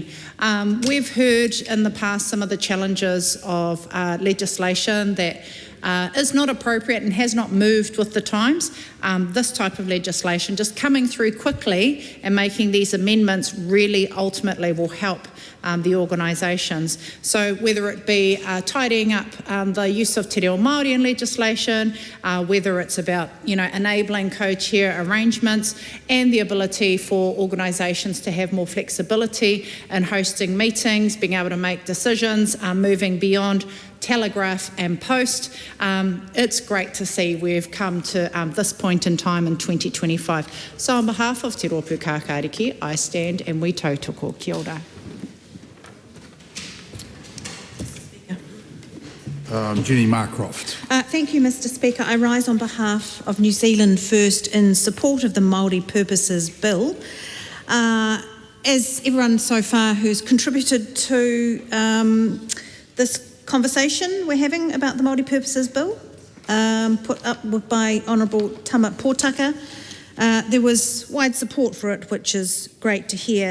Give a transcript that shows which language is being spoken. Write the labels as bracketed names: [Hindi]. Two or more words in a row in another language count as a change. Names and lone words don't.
[English] We've heard in the past some of the challenges of legislation that is not appropriate and has not moved with the times. This type of legislation just coming through quickly and making these amendments really ultimately will help the organisations. So whether it be tidying up the use of [Māori] te reo Māori [English] in legislation, whether it's about enabling co-chair arrangements and the ability for organisations to have more flexibility in hosting meetings, being able to make decisions, moving beyond telegraph and post. It's great to see we've come to this point in time in 2025. So on behalf of Te Rōpū Kākāriki, I stand and we tautoko. [Māori] Kia ora. [English] Jenny Marcroft. Thank you, Mr. Speaker. I rise on behalf of New Zealand First in support of the Māori Purposes Bill. As everyone so far who's contributed to this conversation we're having about the Māori Purposes Bill, put up by Honourable Tama Pōtaka, there was wide support for it, which is great to hear.